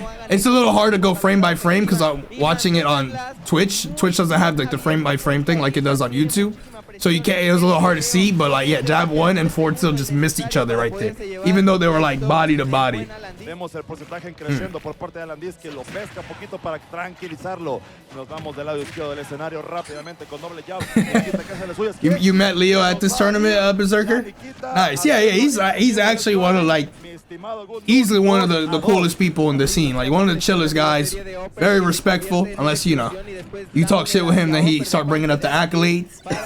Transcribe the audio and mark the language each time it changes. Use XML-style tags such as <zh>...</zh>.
<en>It's a little hard to go frame by frame because I'm watching it on Twitch. Twitch doesn't have like the frame by frame thing like it does on YouTube. So you can't, it was a little hard to see, but like, yeah, jab one and forward still just missed each other right there. Even though they were like body to body.</en> <es>Vemos el porcentaje creciendo por parte de Alandis, que lo pesca poquito para tranquilizarlo. Nos vamos del lado izquierdo del escenario rápidamente con doble jab.</es> <en>You met Leo at this tournament, Berserker? Nice. Yeah, he's actually one of like, easily one of the coolest people in the scene. Like one of the chillest guys. Very respectful, unless you know, you talk shit with him, then he start bringing up the accolades.</en>